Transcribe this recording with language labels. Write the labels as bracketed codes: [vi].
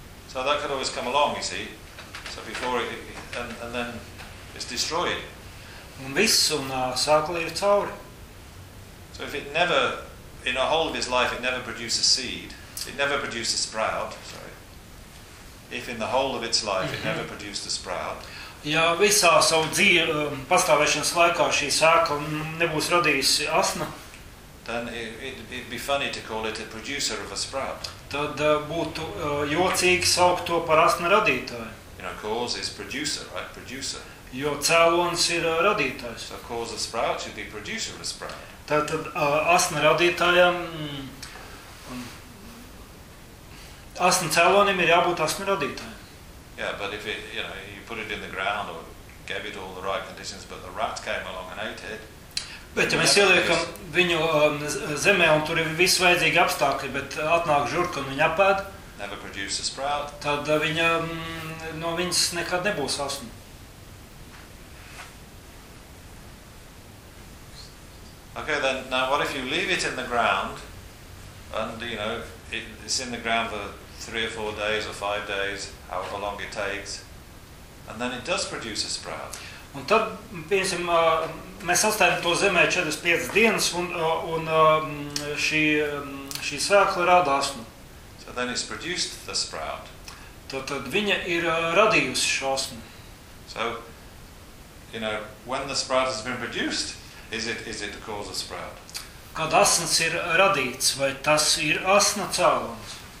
[en] So that could always come along, you see. So before it and then it's destroyed. [lv] Un viss un sākli ir cauri. [en] So if it never in a whole of its life it never produces seed, it never produces sprout, sorry. If in the whole of its life it never produced a sprout. [lv] Ja visā savu dzīvi pastāvēšanas laikā šī sēkla nebūs radījusi asna. [en] then it'd be funny to call it a producer of a sprout. [lv] Tad būtu jocīgi saukt to par asnu radītāju. [en] You know, cause is producer, right? Producer. [lv] Jo cēlons ir radītājs. [en] So cause of sprout should be producer of a sprout. [lv] Tad asna radītājam, asna cēlonim ir jābūt asna radītājam. [en] Yeah, but if it, you know, you put it in the ground or gave it all the right conditions, but the rat came along and ate it. [lv] Bet, ja mēs ieliekam viņu zemē, un tur ir visu vajadzīgi apstākļi, bet atnāk žurka un viņa apēd, [en] never produce a sprout. [lv] Tad viņa, no viņas nekad nebūs asma. [en] Okay, then, now what if you leave it in the ground, and, you know, it's in the ground for 3 or 4 days or 5 days, however long it takes, and then it does produce a sprout. [lv] Un tad, piemēram, mēs atstājam to zemē 45 dienas, un šī sēkla rada asmu. [en] So then it's produced the sprout. [lv] Tad viņa ir radījusi šo asmu. [en] So, you know, when the sprout has been produced, is it the cause of sprout? [lv] Kad asns ir radīts, vai tas ir asna cēlons?